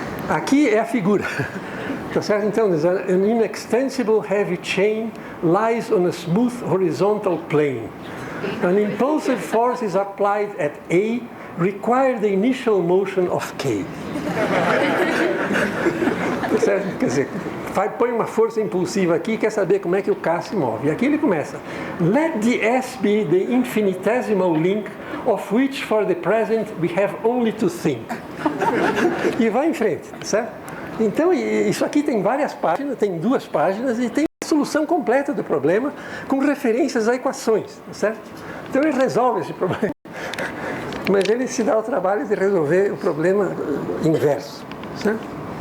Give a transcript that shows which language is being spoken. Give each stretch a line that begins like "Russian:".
Portuguese: Aqui é a figura, tá certo? Então,
English: an inextensible heavy chain lies on a smooth horizontal plane. An impulsive force is applied at A, require the initial motion of K.
Portuguese: Certo? Quer dizer, põe uma força impulsiva aqui e quer saber como é que o K se move. E aqui ele começa.
English: Let the S be the infinitesimal link of which for the present we have only to think.
Portuguese: E vai em frente, certo? Então, isso aqui tem várias páginas, tem 2 páginas e tem a solução completa do problema com referências a equações, certo? Então ele resolve esse problema. Mas ele se dá o trabalho de resolver o problema inverso, certo?